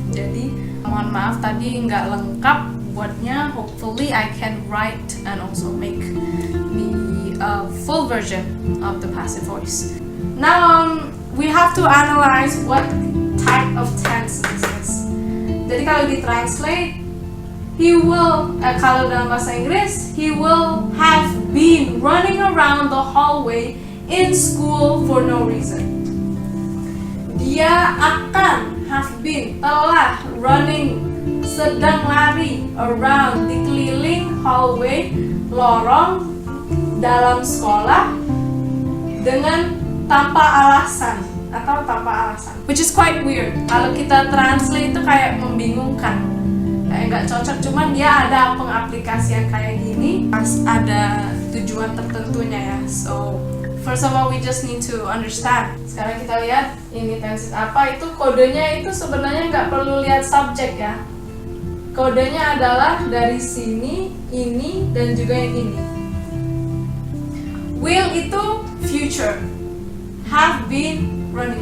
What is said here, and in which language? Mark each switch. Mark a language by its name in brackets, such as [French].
[Indonesian] Jadi mohon maaf tadi nggak lengkap buatnya. [English] Hopefully I can write and also make the full version of the passive voice. Now we have to analyze what type of tense this is. [Indonesian] Jadi kalau ditranslate, [English] he will, [Indonesian] kalau dalam bahasa Inggris, [English] he will have been running around the hallway in school for no reason. [Indonesian] Dia akan have been, telah running, sedang lari around, dikeliling hallway, lorong dalam sekolah dengan tanpa alasan atau tanpa alasan, [English] which is quite weird. [Indonesian] Kalau kita translate itu kayak membingungkan, kayak nggak cocok. Cuman dia ada pengaplikasian kayak gini pas ada tujuan tertentunya ya. [English] So first of all we just need to understand. [Indonesian] Sekarang kita lihat ini tenses apa. Itu kodenya itu sebenarnya nggak perlu lihat subjek ya. Kodenya adalah dari sini, ini, dan juga yang ini. [English] Will itu future, have been, running.